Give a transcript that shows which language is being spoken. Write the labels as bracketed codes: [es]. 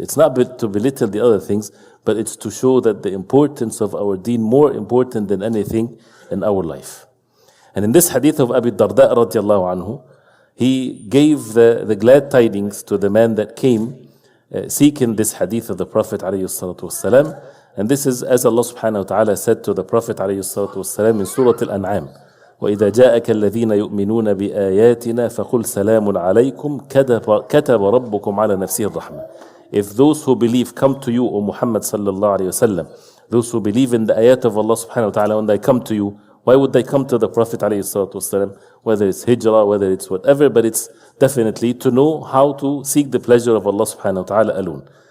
[en] It's not to belittle the other things, but it's to show that the importance of our deen more important than anything in our life. And in this hadith of Abi Darda radiallahu anhu, he gave the glad tidings to the man that came seeking this hadith of the Prophet alayhi salatu wasalam. And this is as Allah subhanahu wa ta'ala said to the Prophet alayhi salatu wasalam in Surah Al-An'am. [ar] وإذا جاءك الذين يؤمنون بآياتنا فقل سلام عليكم كتب ربكم على نفسه الرحمة. [en] If those who believe come to you, O Muhammad sallallahu alayhi wasallam, those who believe in the ayat of Allah subhanahu wa ta'ala, when they come to you, why would they come to the Prophet alayhi salatu wasallam? Whether it's hijrah, whether it's whatever, but it's definitely to know how to seek the pleasure of Allah subhanahu wa ta'ala alone.